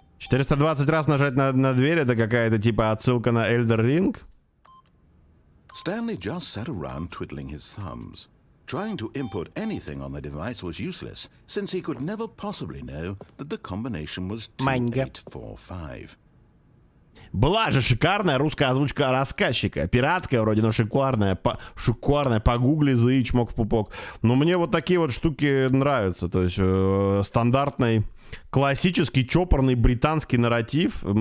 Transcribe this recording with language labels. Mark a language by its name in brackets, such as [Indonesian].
[Russian] $420 раз нажать на дверь, это какая-то типа отсылка на Elden Ring? [English] Stanley just sat around twiddling his thumbs. Trying to input anything on the device was useless, since he could never possibly know that the combination was [Russian] Манька. [English] 2845. [Russian] Была же шикарная русская озвучка рассказчика. Пиратская вроде, но шикарная. Шикарная. Погугли, заи, чмок в пупок. Но мне вот такие вот штуки нравятся. То есть стандартный, классический, чопорный британский нарратив.